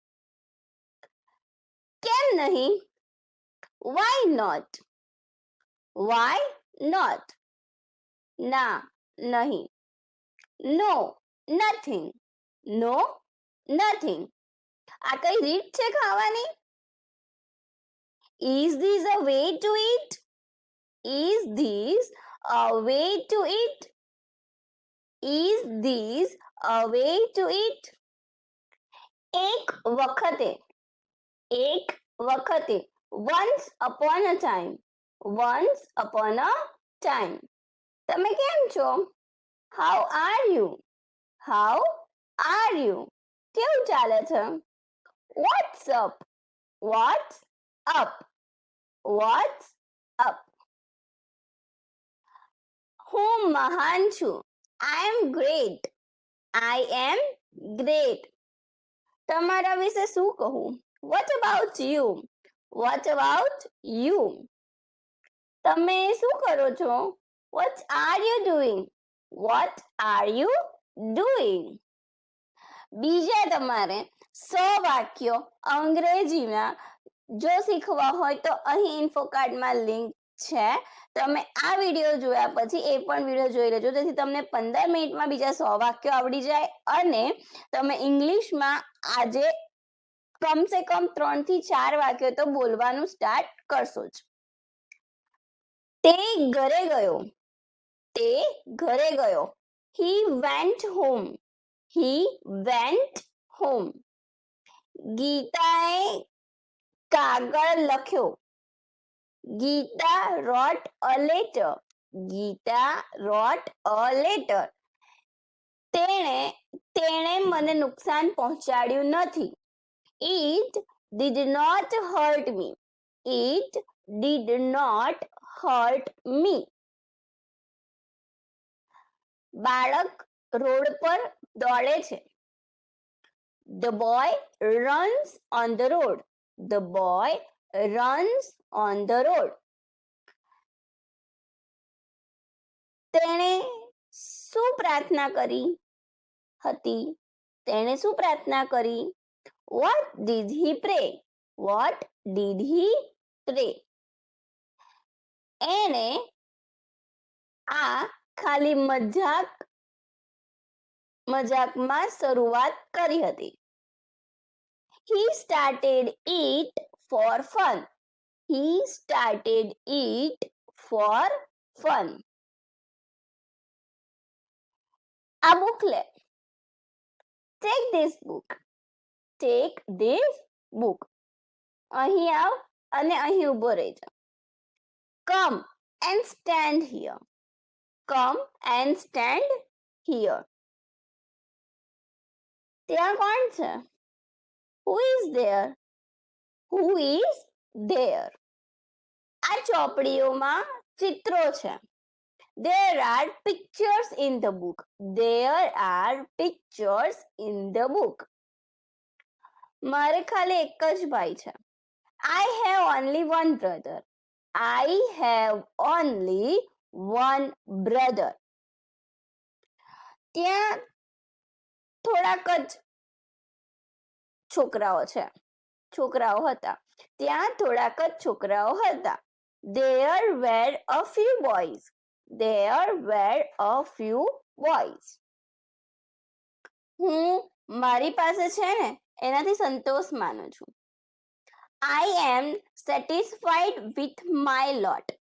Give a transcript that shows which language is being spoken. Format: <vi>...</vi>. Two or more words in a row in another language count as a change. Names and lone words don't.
<gu>કેમ નહીં?</gu> <en>why not,</en> <gu>ના, નહીં.</gu> <en>no, nothing.</en> <gu>આ કઈ રીત છે ખાવાની?</gu> <en>Is this a way to eat?</en> <gu>એક વખતે,</gu> <en>once upon a time.</en> <gu>તમે કેમ છો?</gu> <en>How are you?</en> <gu>કેવું ચાલે છે?</gu> <en>What's up?</en> <gu>હું મહાન છું.</gu> <en>I am great.</en> <gu>તમારા વિશે શું કહું?</gu> <en>What about you?</en> <gu>તમે શું કરો છો?</gu> <en>What are you doing?</en> <gu>બીજા તમારે 100 વાક્યો અંગ્રેજીમાં જો શીખવા હોય તો અહીં ઇન્ફોકાર્ડમાં લિંક છે. તમે આ વિડીયો જોયા પછી એ પણ વિડીયો જોઈ લેજો જેથી તમને 15 મિનિટમાં બીજા 100 વાક્યો આવડી જાય અને તમે ઇંગ્લિશમાં આજે કમસે કમ 3 થી 4 વાક્યો તો બોલવાનું સ્ટાર્ટ કરશો જ. તે ઘરે ગયો.</gu> <en>He went home.</en> <gu>ગીતાએ કાગળ લખ્યો.</gu> <en>ગીતા wrote a letter.</en> <gu>તેણે મને નુકસાન પહોંચાડ્યું નથી.</gu> <en>It did not hurt me.</en> <gu>બાળક રોડ પર દોડે છે.</gu> <en>The boy runs on the road.</en> <gu>તેણે શું પ્રાર્થના કરી હતી?</gu> <en>What did he pray?</en> <gu>એણે આ ખાલી મજાકમાં શરૂઆત કરી હતી.</gu> <en>He started it for fun.</en> <gu>આ બુક લે.</gu> <en>Take this book.</en> <gu>અહીં આવ અને અહીં ઊભો રહી જા.</gu> <en>Come and stand here.</en> <gu>ત્યાં કોણ છે?</gu> <en>Who is there?</en> <gu>આ ચોપડીઓમાં ચિત્રો છે.</gu> <en>There are pictures in the book.</en> <gu>મારે ખાલી એક જ ભાઈ છે.</gu> <en>I have only one brother.</en> <gu>ત્યાં થોડાક જ છોકરાઓ હતા.</gu> <en>There were a few boys.</en> <gu>હું મારી પાસે છે ને એનાથી સંતોષ માનું છું.</gu> <en>I am satisfied with my lot.</en>